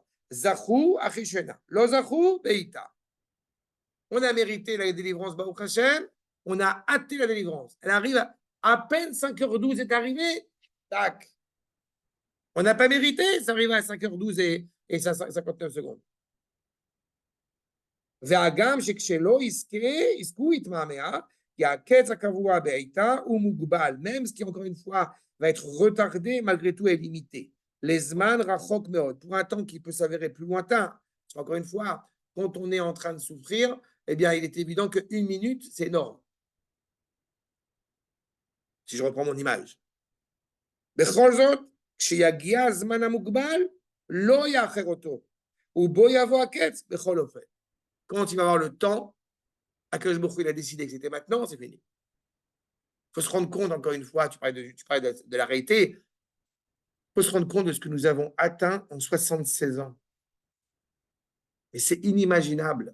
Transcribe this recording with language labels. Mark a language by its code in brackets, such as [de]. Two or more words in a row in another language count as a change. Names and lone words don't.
[he] זכו אחישנה לא זכו בעתה. [fr] On a mérité la délivrance, Baruch Hashem, on a hâté la délivrance. Elle arrive à peine 5h12 est arrivée. Tac. On n'a pas mérité, ça arrive à 5h12 et 59 secondes. [he] והגם שכשלא יזכו יתמהמה, כי הקץ הקבוע בעיתה הוא מוגבל, [fr] même ce qui encore une fois va être retardé, malgré tout est limité. [he] לזמן רחוק מאוד, [fr] pour un temps qui peut s'avérer plus lointain. Encore une fois, quand on est en train de souffrir, eh bien, il est évident qu'une minute, c'est énorme. Si je reprends mon image. [he] בכל זאת, כשיגיע הזמן המוגבל, לא יאחר אותו, ובו יבוא הקץ בכל אופן. [fr] Quand il va avoir le temps, [he] הקדוש ברוך הוא, [fr] il a décidé que c'était maintenant, c'est fini. Il faut se rendre compte, encore une fois, tu parlais de la réalité, il faut se rendre compte de ce que nous avons atteint en 76 ans. Et c'est inimaginable.